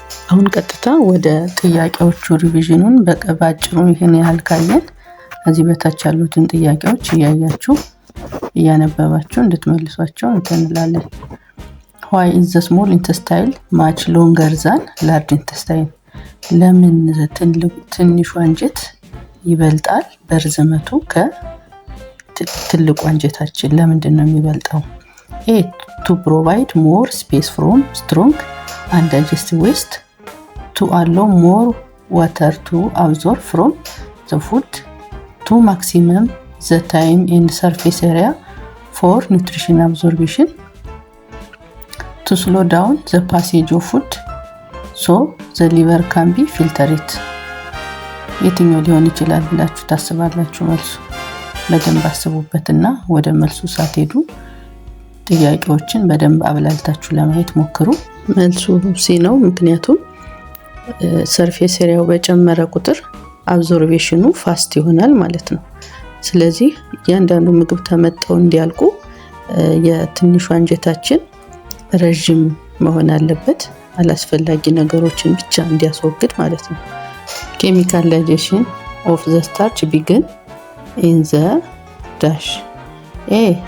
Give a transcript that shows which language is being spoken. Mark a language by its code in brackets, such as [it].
[am] አሁን ቀጥታ ወደ ጥያቄዎቹ ሪቪዥኑን በአጭሩ ይሄን ያህል ካየን እዚህ በታች ያሉትን ጥያቄዎች እያነበባችሁ እንድትመልሷቸው እንላለን። [en] why is the small intestine much longer than large intestine? [am] ለምን ትንሹ አንጀት ይበልጣል በርዝመቱ ከትልቁ አንጀታችን? ለምንድን ነው የሚበልጠው? [en] to provide more space from strong undigested waste, to allow more water to absorb from the food, to maximum the time in surface area for nutrition absorption, to slow down the passage of food so the liver can be filtered. [am] የትኛው ሊሆን ይችላል ብላችሁ ታስባላችሁ? መልሱ በደንብ አስቡበትና ወደ መልሱ ሳትሄዱ ጥያቄዎችን በደንብ አብላልታችሁ ለማየት ሞክሩ። መልሱ ሲ ነው። ምክንያቱም ሰርፌስ ኤሪያው በጨመረ ቁጥር አብዞርቤሽኑ ፋስት ይሆናል ማለት ነው። ስለዚህ እያንዳንዱ ምግብ ተመጠው እንዲያልቁ የትንሹ አንጀታችን ረጅም መሆን አለበት፣ አላስፈላጊ ነገሮችን ብቻ እንዲያስወግድ ማለት ነው። [en] chemical digestion of the starch begin in the dash: A.